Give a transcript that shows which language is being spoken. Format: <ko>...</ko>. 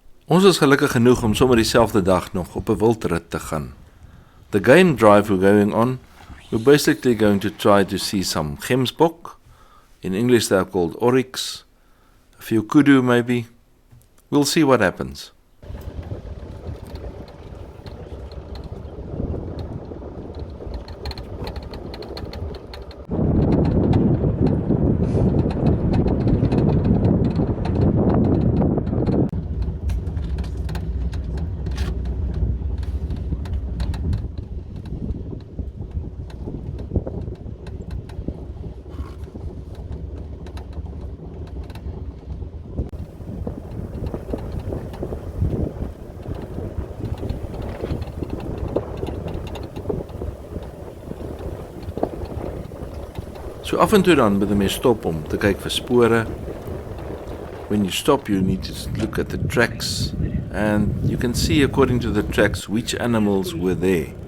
<af>Ons is gelukkig genoeg om sommer dieselfde dag nog op 'n wildrit te gaan.</af> <en>The game drive we're going on, we're basically going to try to see some gemsbok. In English they are called oryx, a few kudu maybe. We'll see what happens.</en> <af>So af en toe dan moet 'n mens stop om te kyk vir spore.</af> <en>When you stop, you need to look at the tracks, and you can see according to the tracks which animals were there.</en>